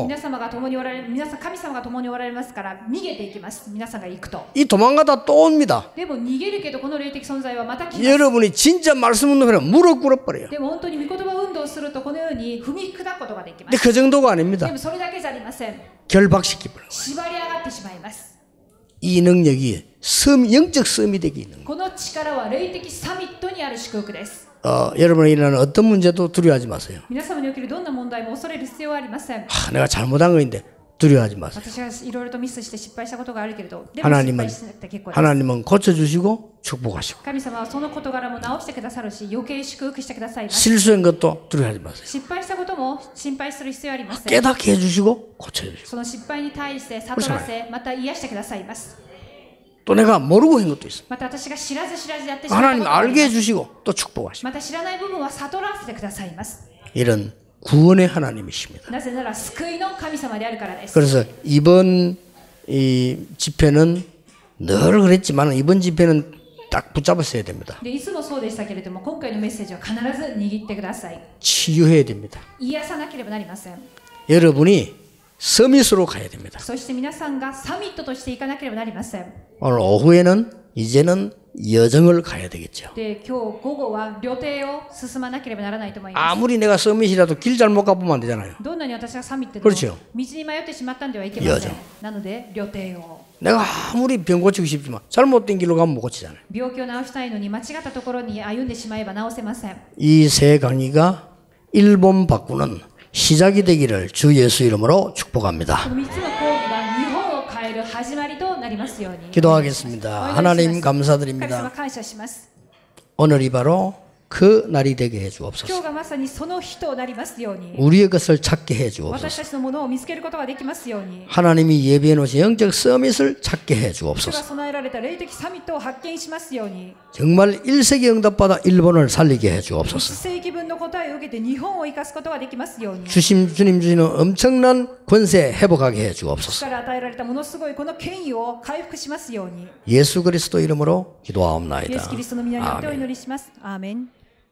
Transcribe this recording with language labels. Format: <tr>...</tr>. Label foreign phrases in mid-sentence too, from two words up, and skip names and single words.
<ja>皆様が共におられる、神様が共におられますから逃げていきます。皆さんが行くと。</ja> <ko>이 도망가다 또 옵니다.</ko> <ja>でも逃げるけどこの霊的存在はまた来ます。</ja> <ko>여러분이 진짜 말씀 운동하면 무릎 꿇어버려요.</ko> <ja>でも本当に御言葉運動をするとこのように踏み砕くことができま</ja> <ko>근데</ko> <ja>す。</ja> <ko>그 정도가</ko> <ja>で</ja> <ko>아닙니다.</ko> <ja>もそれだけじゃありません。</ja> <ko>결박시키버려요.</ko> <ja>縛り上がってしまいます。</ja> <ko>이 능력이 영적 섬이 되게 있는 거예요.</ko> <ja>この力は霊的サミットにある祝福です。</ja> <ko>여러분이 일어나는 어떤 문제도 두려워하지 마세요.</ko> <ja>皆様におけるどんな問題も恐れる必要はありません。</ja> <ko>내가 잘못한 거인데 두려워하지 마세요.</ko> <ja>私がいろいろとミスして失敗したことがあるけれど、でも失</ja> <ko>하나님은</ko> <ja>敗しなくて結構です。</ja> <ko>하나님은 고쳐주시고 축복하시고</ko> <ja>神様はその事柄も直してくださるし、余計祝福してくださいます。</ja> <ko>실수한 것도 두려워하지 마세요.</ko> <ja>失敗したことも心配する必要はありません。</ja> <ko>깨닫게 해주시고 고쳐주시고</ko> <ja>その失敗に対して悟らせ、また癒してくださいます。</ja> <ko>또 내가 모르고 한 것도 있습니다.</ko> <ja>また私が知らず知らずやってしまったこ</ja> <ko>하나님</ko> <ja>とがあり</ja> <ko>알게</ko> <ja>ます。</ja> <ko>해주시고 또 축복하시고</ko> <ja>また知らない部分は悟らせてくださいます。</ja> <ko>이런 구원의 하나님이십니다.</ko> <ja>なぜなら救いの神様であるからです。</ja> <ko>그래서 이번 이 집회는 늘 그랬지만 이번 집회는 딱 붙잡았어야 됩니다.</ko> <ja>でいつもそうでしたけれども、今回のメッセージは必ず握ってください。</ja> <ko>치유해야 됩니다.</ko> <ja>癒さなければなりません。</ja> <ko>여러분이 서밋으로 가야 됩니다.</ko> <ja>そして皆さんがサミットとしていかなければなりません。</ja> <ko>오늘 오후에는 이제는 여정을 가야 되겠죠.</ko> <ja>で、今日午後は旅程を進まなければならないと思います。</ja> <ko>아무리 내가 서밋이라도 길 잘못 가보면 안 되잖아요.</ko> <ja>どんなに私がサミットでも</ja> <ko>그렇죠</ko> <ja>道に迷ってしまったんではいけません</ja> <ko>여정 。</ko> <ja>なので、旅程を。</ja> <ko>내가 아무리 병 고치고 싶지만 잘못된 길로 가면 못 고치잖아요.</ko> <ja>病気を治したいのに間違ったところに歩んでしまえば治せません。</ja> <ko>이 세 강의가 일본 바꾸는 시작이 되기를 주 예수 이름으로 축복합니다.</ko> <ja>この3つの講義が日本を変える始まりとなりますように。</ja> <ko>기도하겠습니다. 하나님</ko> <ja>神様</ja> <ko>감사드립니다.</ko> <ja>感謝します。</ja> <ko>오늘이 바로 그 날이 되게 해</ko> <ja>今</ja> <ko>주옵소서.</ko> <ja>日がまさにその日となりますように。</ja> <ko>우리의 것을 찾게 해</ko> <ja>私</ja> <ko>주옵소서.</ko> <ja>たちのものを見つけることができますように。</ja> <ko>하나님이 예비해 놓으신 영적 서밋을 찾게 해</ko> <ja>主が</ja> <ko>주옵소서.</ko> <ja>備えられた霊的サミットを発見しますように。</ja> <ko>정말 1세기 응답받아 일본을 살리게 해</ko> <ja>1</ja> <ko>주옵소서.</ko> <ja>世紀分の答えを受けて日本を生かすことができますように。</ja> <ko>주님 주시는 엄청난 권세 회복하게 해</ko> <ja>主</ja> <ko>주옵소서.</ko> <ja>から与えられたものすごいこの権威を回復しますように。</ja> <ko>예수 그리스도 이름으로</ko> <ja>イエス・キ</ja> <ko>기도하옵나이다.</ko> <ja>リストの皆によってお</ja> <ko>아멘.</ko> <ja>祈りします。アーメン。</ja>